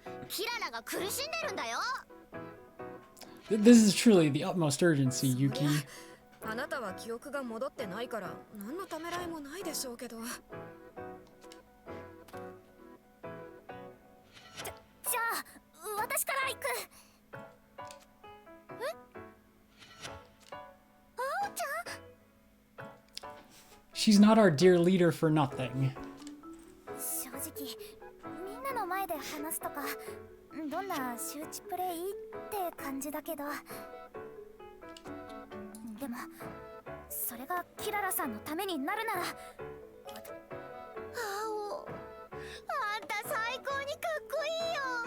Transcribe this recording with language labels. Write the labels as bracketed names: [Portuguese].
[Japanese] キララが苦しんでるんだよ。 [English] This is truly the utmost urgency, Yuki. [Japanese] あなたは記憶が戻ってないから何のためらいもないでしょうけど。じゃあ私から行く。え？あおちゃん？ [English] She's not our dear leader for nothing. [Japanese] 正直みんなの前で話すとかどんな周知プレイって感じだけど、でもそれがキララさんのためになるなら。あお、あんた最高にかっこいいよ。